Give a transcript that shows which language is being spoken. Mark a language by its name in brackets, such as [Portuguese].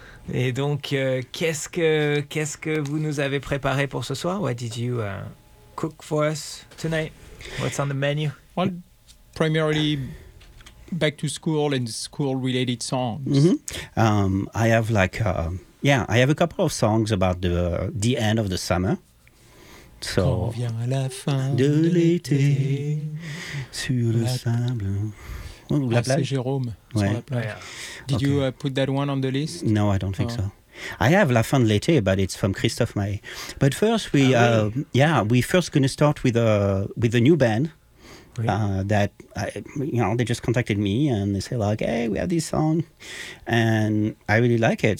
[French] Et donc, qu'est-ce que vous nous avez préparé pour ce soir? [English] What did you cook for us tonight? What's on the menu? Well, primarily back to school and school-related songs. Mm-hmm. I have like, I have a couple of songs about the end of the summer. So, [French] quand vient la fin de l'été sur le sable. La plage. C'est Jérôme sur la plage. [English] Did you put that one on the list? No, I don't think so. I have La Fin de l'été, but it's from Christophe Maé. But first, we we're first going to start with a new band that I, you know, they just contacted me and they say like, hey, we have this song, and I really like it.